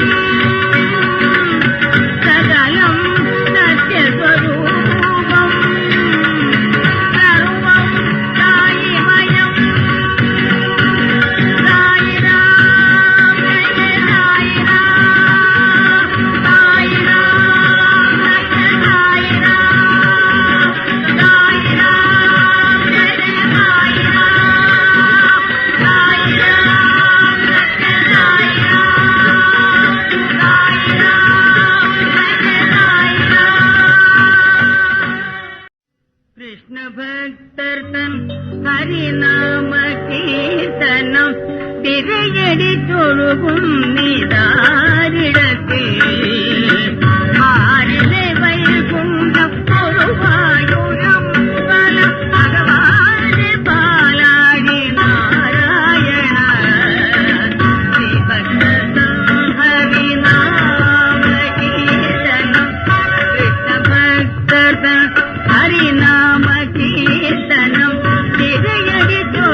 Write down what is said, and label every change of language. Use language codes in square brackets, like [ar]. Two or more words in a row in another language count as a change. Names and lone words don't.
[te] సకలం సత్యస్వరూపం సర్వం సాయిమయం సాయిరాం జయ సాయిరాం సాయిరాం జయ సాయిరాం సాయిరాం జయ సాయిరాం సాయిరాం జయ సాయిరాం సాయిరాం జయ సాయిరాం [ml] കൃഷ്ണ ഭക്തർതൻ ഹരിനാമ കീർത്തനം തിരയടി തൊഴുകുന്നിതാരിടത്തിൽ ആരിലെ വൈകുണ്ഠം ഒരുവായൂരമ്പലം ഭഗവാനെ പാലാടി നാരായണ ശ്രീഭക്തം ഹരിനാമ കീർത്തനം കൃഷ്ണ ഭക്തർതൻ ഹരിനാമ കീർത്തനം തിരയടി